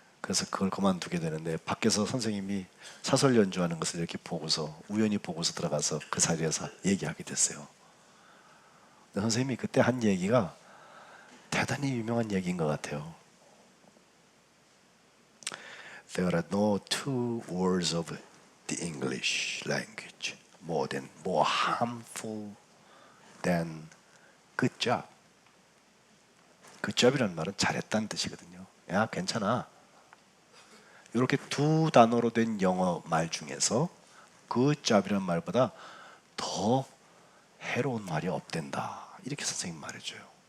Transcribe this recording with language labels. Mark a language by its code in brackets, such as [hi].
[ko] 그래서 그걸 그만두게 되는데 밖에서 선생님이 사설 연주하는 것을 이렇게 보고서 우연히 보고서 들어가서 그 자리에서 얘기하게 됐어요. 근데 선생님이 그때 한 얘기가 대단히 유명한 얘기인 것 같아요. [en] There are no two words of the English language more harmful than good job. [ko] good job이라는 말은 잘했다는 뜻이거든요. 야, 괜찮아. 이렇게 두 단어로 된 영어 말 중에서 good job이라는 말보다 더 해로운 말이 없댄다. 이렇게 선생님 말해줘요.